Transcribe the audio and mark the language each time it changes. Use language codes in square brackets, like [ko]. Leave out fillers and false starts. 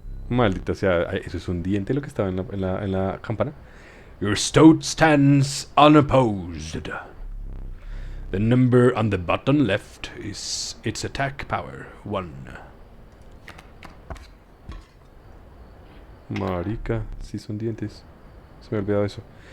[es] Maldita sea, eso es un diente lo que estaba en la campana. [en] Your stoat stands unopposed. The number on the bottom left is its attack power, 1. [es] Marica, sí son dientes. Se me ha olvidado eso.